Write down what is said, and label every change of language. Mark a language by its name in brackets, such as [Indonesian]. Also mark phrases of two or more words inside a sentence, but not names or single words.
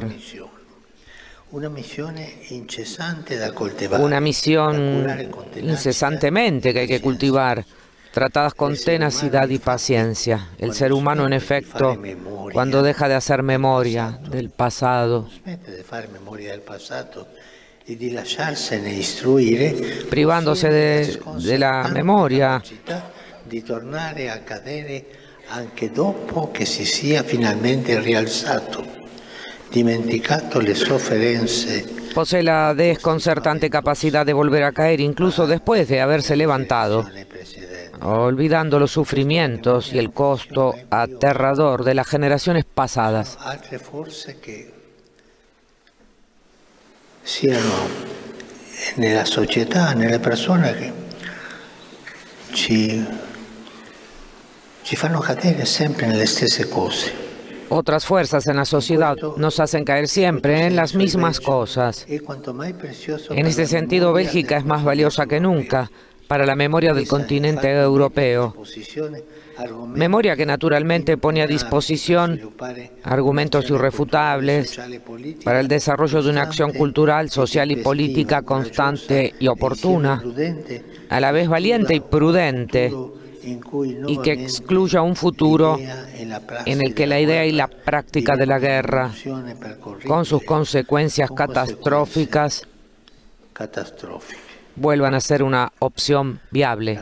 [Spanish] Una misión incesantemente que hay que cultivar, tratadas con tenacidad y paciencia. El ser humano, en efecto, cuando deja de hacer memoria del pasado, privándose de la memoria, [Italian] di tornare a cadere anche dopo che si sia finalmente rialzato, dimenticato le sofferenze. [Spanish] Posee la desconcertante capacidad de volver a caer incluso después de haberse levantado, olvidando los sufrimientos y el costo aterrador de las generaciones pasadas. [Italian] Altre forze che siano nella società, nelle persone che ci fanno cadere sempre nelle stesse cose. [Spanish] Otras fuerzas en la sociedad nos hacen caer siempre en las mismas cosas. En este sentido, Bélgica es más valiosa que nunca para la memoria del continente europeo. Memoria que naturalmente pone a disposición argumentos irrefutables para el desarrollo de una acción cultural, social y política constante y oportuna, a la vez valiente y prudente, y que excluya un futuro en el que la idea y la práctica de la guerra, con sus consecuencias catastróficas, vuelvan a ser una opción viable.